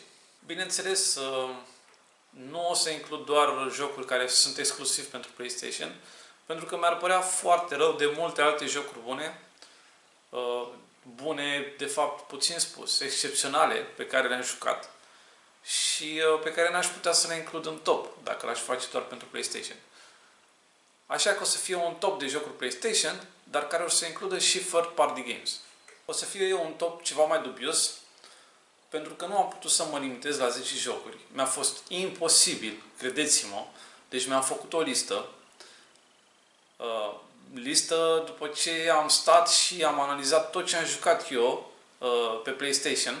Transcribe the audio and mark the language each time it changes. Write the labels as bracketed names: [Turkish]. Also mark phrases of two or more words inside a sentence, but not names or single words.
[Romanian] Bineînțeles, nu o să includ doar jocuri care sunt exclusiv pentru PlayStation, pentru că mi-ar părea foarte rău de multe alte jocuri bune, de fapt puțin spus, excepționale, pe care le-am jucat și pe care n-aș putea să le includ în top, dacă l-aș face doar pentru PlayStation. Așa că o să fie un top de jocuri PlayStation, dar care o să includă și [English] third party games. [Romanian] O să fie eu un top ceva mai dubios, pentru că nu am putut să mă limitez la 10 jocuri. Mi-a fost imposibil, credeți-mă. Deci mi-am făcut o listă. Listă după ce am stat și am analizat tot ce am jucat eu pe PlayStation.